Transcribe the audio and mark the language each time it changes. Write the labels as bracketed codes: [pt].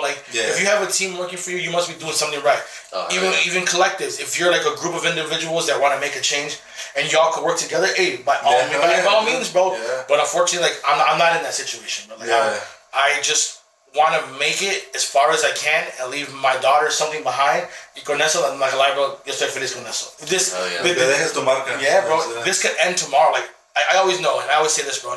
[en] Like, if you have a team working for you, you must be doing something right. Even collectives. If you're like a group of individuals that want to make a change, and y'all could work together, hey, by all means, bro. Yeah. But unfortunately, like, I'm not in that situation, bro. Like, I just want to make it as far as I can and leave my daughter something behind. [es] Y con eso, like, bro, yo estoy feliz con eso. [en] This, bro, this could end tomorrow. Like, I always know, and I always say this, bro.